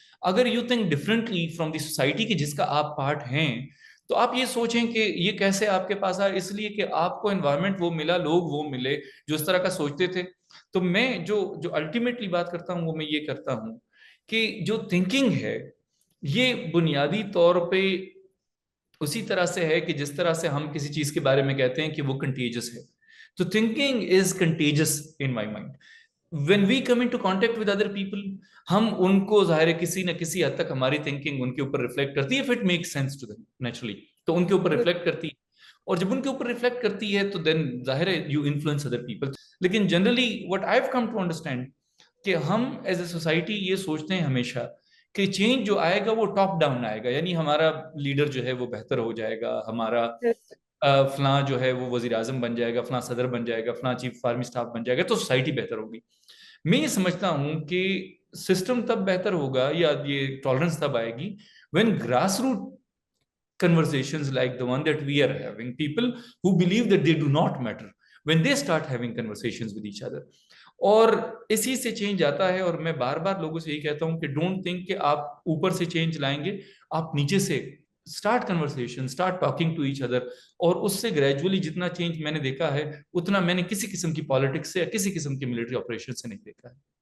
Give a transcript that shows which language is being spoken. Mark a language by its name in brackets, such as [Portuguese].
[Urdu] اگر [English] you think differently from the society [Urdu] کی جس کا آپ پارٹ ہیں، تو آپ یہ سوچیں کہ یہ کیسے آپ کے پاس آئے، اس لیے کہ آپ کو انوائرمنٹ وہ ملا، لوگ وہ ملے جو اس طرح کا سوچتے تھے. تو میں جو الٹیمیٹلی بات کرتا ہوں وہ میں یہ کرتا ہوں کہ جو تھنکنگ ہے یہ بنیادی طور پہ اسی طرح سے ہے کہ جس طرح سے ہم کسی چیز کے بارے میں کہتے ہیں کہ وہ کنٹیجس ہے. تو [English] thinking is contagious in my mind. When we come into contact with other people, [Urdu] ہم ان کو ظاہر ہے کسی نہ کسی حد تک ہماری thinking ان کے اوپر ریفلیکٹ کرتی ہے. [English] If it makes sense to them naturally, [Urdu] تو ان کے اوپر ریفلیکٹ کرتی ہے، اور جب ان کے اوپر ریفلیکٹ کرتی ہے تو then ظاہر ہے [English] you influence other people. [Urdu] لیکن [English] generally what I've come to understand [Urdu] کہ ہم ایز اے سوسائٹی یہ سوچتے ہیں ہمیشہ کہ چینج جو آئے گا وہ ٹاپ ڈاؤن آئے گا، یعنی ہمارا لیڈر جو ہے وہ بہتر ہو جائے گا، ہمارا فلاں جو ہے وہ وزیر اعظم بن جائے گا، فلاں صدر بن جائے گا، فلاں چیف آرمی اسٹاف بن جائے گا، تو سوسائٹی بہتر ہوگی. میں یہ سمجھتا ہوں کہ سسٹم تب بہتر ہوگا یا یہ ٹالرنس تب آئے گی [English] when grassroots conversations like the one that we are having, people who believe that they do not matter, when they start having conversations with each other. [Urdu] اور اسی سے چینج آتا ہے. اور میں بار بار لوگوں سے یہی کہتا ہوں کہ ڈونٹ تھنک کہ آپ اوپر سے چینج لائیں گے، آپ نیچے سے start conversation, [English] start talking to each other, [Urdu] اور اس سے گریجولی جتنا چینج میں نے دیکھا ہے اتنا میں نے کسی قسم کی پالیٹکس سے یا کسی قسم کی ملٹری آپریشن سے نہیں دیکھا ہے.